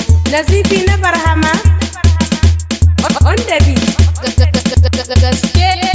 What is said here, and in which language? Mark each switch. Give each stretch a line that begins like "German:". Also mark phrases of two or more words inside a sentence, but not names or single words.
Hausa: Nazifi na Barhama.
English: On the beat.
Hausa: Gaske. Gaske.